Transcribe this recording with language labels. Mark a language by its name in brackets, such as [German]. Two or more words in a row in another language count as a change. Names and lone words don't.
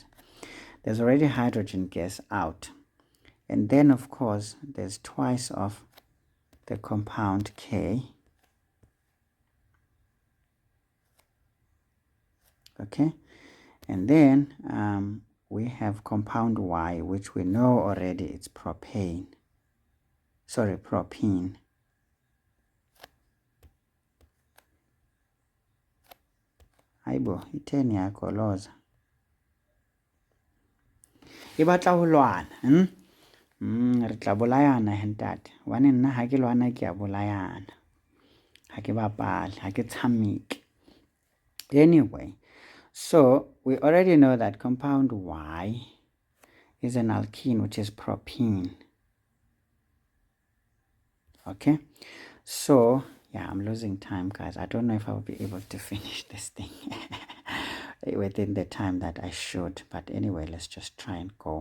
[English] There's already hydrogen gas out, and then of course there's twice of the compound K. Okay, and then we have compound Y, which we know already it's propane. Sorry, [Southern Sotho] propene. [Zulu] Hayibo, itheni yakho [Southern Sotho] loza e batla ho lwana. Re tla bolayana he ntate. Wane nna ha ke lwana ke a bolayana, ha ke bapale, ha ke tshameke. [English] Anyway, so we already know that compound Y is an alkene, which is propene. Okay, so yeah, I'm losing time, guys. I don't know if I'll be able to finish this thing within the time that I should, but anyway, let's just try and go.